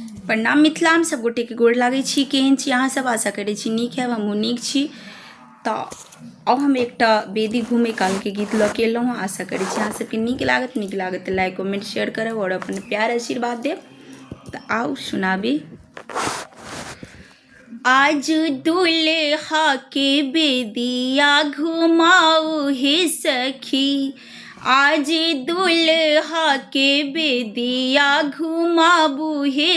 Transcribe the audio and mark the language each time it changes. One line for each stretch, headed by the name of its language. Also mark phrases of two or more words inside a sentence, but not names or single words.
Maithili: प्रणाम मिथिला में सब गोटे के गोड़ लागे छी। केहन छी अहाँ सब? आशा करे छी नीक है। हमहूँ नीक छी। तो अब हम एक बेदी घूमे काल के गीत लऽ के एलहुँ। आशा करे छी अहाँ सबके नीक लागत तो
English: like comment share
Maithili: करब और अपन प्यार आशीर्वाद देव। तो आओ सुनाबी। आज दुल्हा के बेदिया घुमाऊ हे सखी, आज दुल्हा के बेदिया घुमाबू हे